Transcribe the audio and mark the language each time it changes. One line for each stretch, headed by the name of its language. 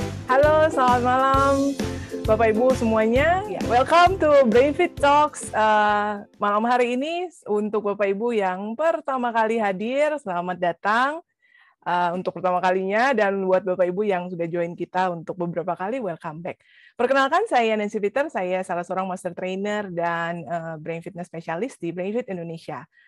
Indonesian: Halo, selamat malam Bapak Ibu semuanya.
English: Welcome to Brainfit Talks.
Indonesian: Malam hari ini untuk Bapak Ibu yang pertama kali hadir, selamat datang untuk pertama kalinya, dan buat Bapak Ibu yang sudah join kita untuk beberapa kali,
English: welcome back.
Indonesian: Perkenalkan, saya Nancy Peter, saya salah seorang master trainer dan brain fitness specialist di Brainfit Indonesia.